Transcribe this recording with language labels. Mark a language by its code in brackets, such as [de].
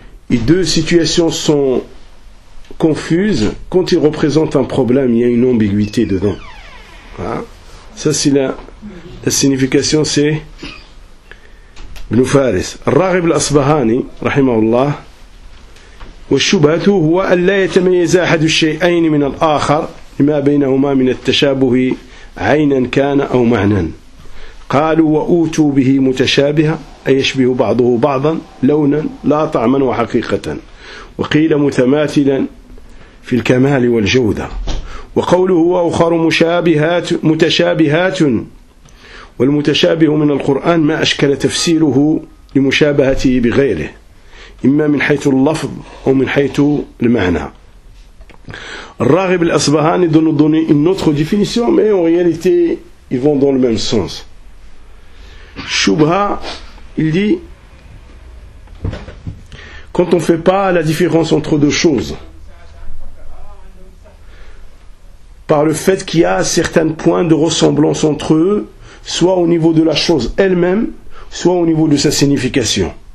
[fr] Et deux situations sont confuses quand ils représentent un problème, il y a une ambiguïté dedans. Voilà. Ça, c'est la signification, c'est Ibn Faris. Raghib al-Asbahani, rahimahullah. [ar] والشبهة هو أن لا يتميز أحد الشيئين من الآخر لما بينهما من التشابه عينا كان أو معنا. قالوا وأوتوا به متشابها، أي يشبه بعضه بعضا لونا لا طعما وحقيقة، وقيل متماثلا في الكمال والجودة. وقوله وأخر مشابهات متشابهات، والمتشابه من القرآن ما أشكل تفسيره لمشابهته بغيره إما من حيث اللفظ أو من حيث المعنى. [fr] الراغب الأصبهاني donne une autre définition, mais en réalité ils vont dans le même sens. Shubha, il dit, quand on ne fait pas la différence entre deux choses par le fait qu'il y a certains points de ressemblance entre eux, soit au niveau de la chose elle-même, soit au niveau de sa signification.